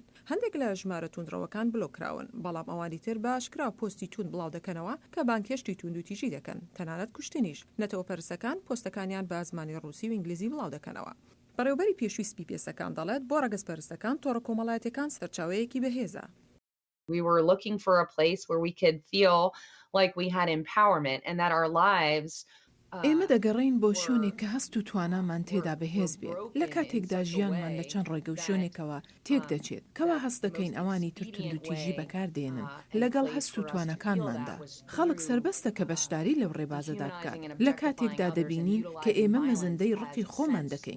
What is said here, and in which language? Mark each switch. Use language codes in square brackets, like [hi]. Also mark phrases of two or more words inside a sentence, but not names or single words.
[ckb] هەندێک لە ژمارە توندڕەوەکان بلۆکراون، بەڵام ئەوانی تر باشکرا پۆستی توند بڵاو دەکەنەوە کە بانکێشتی توندوتیژی دەکەن، تەنانەت کوشتنیش. نەتەوە پەرسەکان پۆستەکانیان بە زمانی ڕووسی و ئینگلیزی بڵاو دەکەنەوە. بەڕێوەبەری پێشووی سپیپێسەکان دەڵێت بۆ ڕەگەزپەرستەکان تۆڕە کۆمەڵایەتیەکان سەرچاوەیەکی بەهێزە. [en] We were looking for a place where we could feel like we had empowerment and that our lives [ckb] ئێمە دەگەڕین بۆ شوێنێک کە هەست و توانامان تێدا بەهێز بێت لە کاتێکدا ژیانمان لە چەند ڕێگە و شوێنێکەوە تێک دەچێت کەوا هەست دەکەین ئەوانی تر توندوتیژی بەکاردێنن لەگەڵ هەست و توانەکانماندا. خەڵک سربەستە کە بەشداری لەو ڕێبازەدا بکات لە کاتێکدا دەبینین کە ئێمە مەزەندەی ڕقی خۆمان دەکەین.